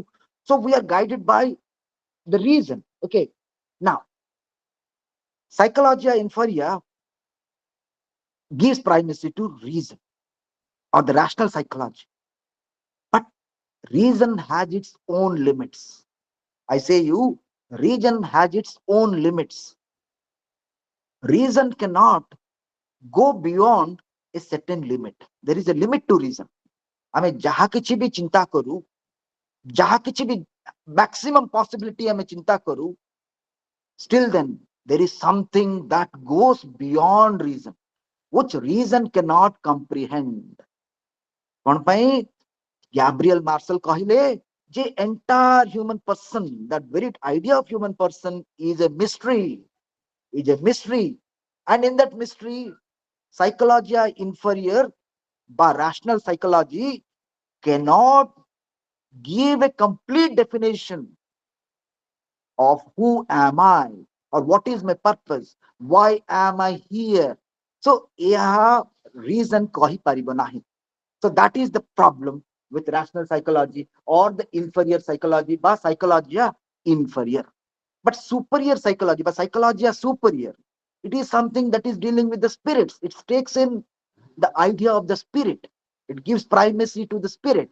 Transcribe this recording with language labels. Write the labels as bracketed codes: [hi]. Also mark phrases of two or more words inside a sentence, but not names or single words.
[en] So we are guided by the reason. Okay, now [la] psychologia inferior [en] gives primacy to reason, or the rational psychology. But reason has its own limits. I say you, reason has its own limits. Reason cannot go beyond a certain limit. There is a limit to reason. [or] ଆମେ ଯାହା କିଛି ବି ଚିନ୍ତା କରୁ, ଯାହା କିଛି ବି [en] maximum possibility [or] ଆମେ ଚିନ୍ତା କରୁ, [en] still then there is something that goes beyond reason, which reason cannot comprehend. [or] କଣ ପାଇଁ? [en] Gabriel Marcel [or] କହିଲେ ଯେ [en] entire human person, that very idea of human person is a mystery, is a mystery. And in that mystery, [la] psychologia inferior [en] by rational psychology cannot give a complete definition of who am I, or what is my purpose, why am I here. [or] So ଏହା reason କହିପାରିବ ନାହିଁ. [en] So that is the problem with rational psychology or the inferior psychology by [la] psychologia inferior. [en] But superior psychology by [la] psychologia superior, [en] it is something that is dealing with the spirits. It takes in the idea of the spirit. It gives primacy to the spirit.